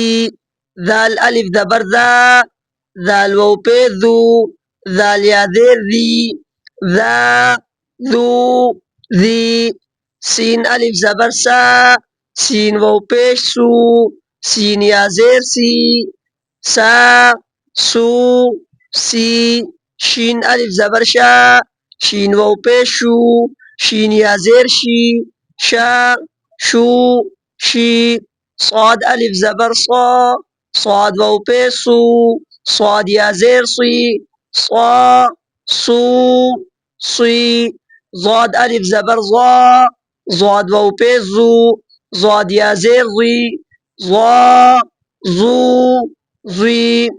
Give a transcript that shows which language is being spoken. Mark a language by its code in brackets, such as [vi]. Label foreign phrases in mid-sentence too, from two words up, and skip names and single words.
[ur] ذال الف زبر ذا، ذال واو پیش ذو، ذال یا زیر ذی، ذا ذو ذی۔ سین الف زبر سا، سین واو پیش سو، سین یا زیر سی، سا سو سی۔ شین الف زبر شا، شین واو پیش شو، شین یا زیر شی، شا شو شی۔ صاد الف زبر صا، صاد واو پیش سو، صاد یا زیر صی، صا سو صی۔ ضاد الف زبر ضا، ضاد واو پیش زو، ضاد یا زیر ضی، ضا زو ضی۔